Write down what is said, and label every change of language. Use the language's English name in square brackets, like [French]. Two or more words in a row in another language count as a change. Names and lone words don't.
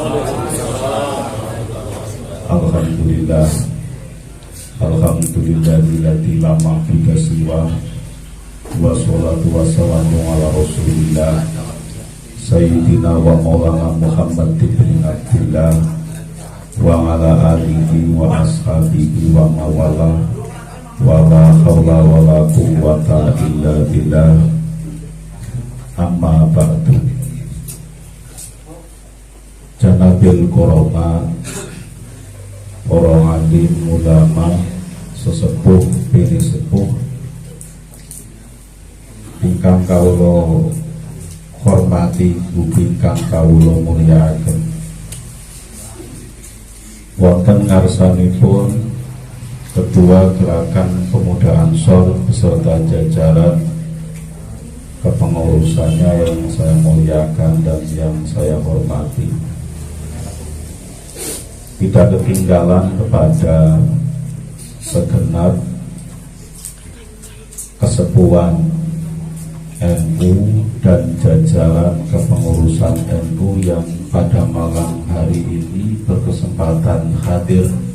[Arabic] الحمد لله، الحمد لله الذي لا معبود سواه والصلاة والسلام على رسول الله سيدنا ومولانا محمد بن عبد الله وعلى آله وأصحابه ومن والاه ولا حول ولا قوة إلا بالله. أما بعد. [Javanese] Janabil koroma, orang alim ulama, sesepuh bini sepuh ingkang kawula hormati, ingkang kawula mulyakaken. Wonten ngarsanipun [Indonesian] Ketua Gerakan Pemuda Ansor beserta jajaran kepengurusannya yang saya muliakan dan yang saya hormati, tidak ketinggalan kepada segenap kesepuhan NU dan jajaran kepengurusan NU yang pada malam hari ini berkesempatan hadir,